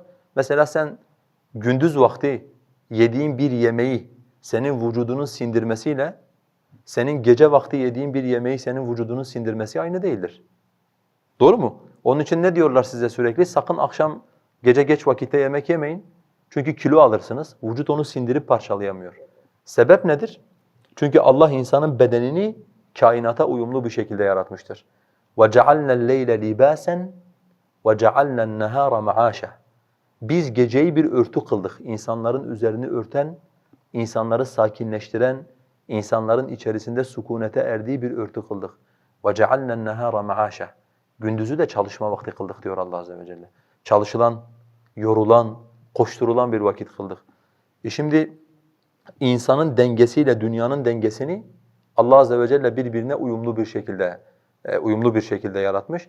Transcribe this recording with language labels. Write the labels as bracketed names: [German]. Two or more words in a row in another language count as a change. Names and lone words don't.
[Turkish] Mesela sen gündüz vakti yediğin bir yemeği senin vücudunun sindirmesiyle senin gece vakti yediğin bir yemeği senin vücudunun sindirmesi aynı değildir. Doğru mu? Onun için ne diyorlar size sürekli? Sakın akşam gece geç vakitte yemek yemeyin. Çünkü kilo alırsınız. Vücut onu sindirip parçalayamıyor. Sebep nedir? Çünkü Allah insanın bedenini kainata uyumlu bir şekilde yaratmıştır. [Arabic] وَجَعَلْنَا اللَّيْلَ لِبَاسًا وَجَعَلْنَا النَّهَارَ مَعَاشًا [Turkish] Biz geceyi bir örtü kıldık. İnsanların üzerini örten, insanları sakinleştiren, insanların içerisinde sükunete erdiği bir örtü kıldık. [Arabic] وَجَعَلْنَا النَّهَارَ مَعَاشًا [Turkish] Gündüzü de çalışma vakti kıldık diyor Allah Azze ve Celle. Çalışılan, yorulan, koşturulan bir vakit kıldık. Şimdi insanın dengesiyle dünyanın dengesini Allah Azze ve Celle birbirine uyumlu bir şekilde yaratmış.